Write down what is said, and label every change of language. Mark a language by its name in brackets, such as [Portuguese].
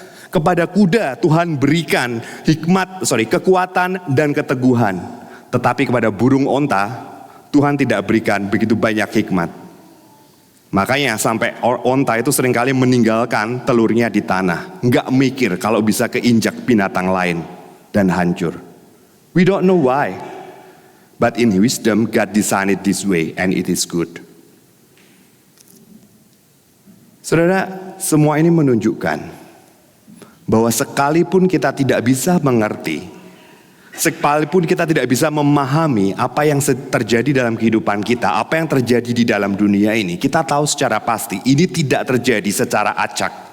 [Indonesian] Kepada kuda Tuhan berikan kekuatan dan keteguhan. Tetapi kepada burung onta Tuhan tidak berikan begitu banyak hikmat. Makanya sampai onta itu seringkali meninggalkan telurnya di tanah. Nggak mikir kalau bisa keinjak binatang lain dan hancur. [English] We don't know why. But in wisdom God designed it this way and it is good. [Indonesian] Saudara, semua ini menunjukkan bahwa sekalipun kita tidak bisa mengerti, sekalipun kita tidak bisa memahami apa yang terjadi dalam kehidupan kita, apa yang terjadi di dalam dunia ini, kita tahu secara pasti ini tidak terjadi secara acak.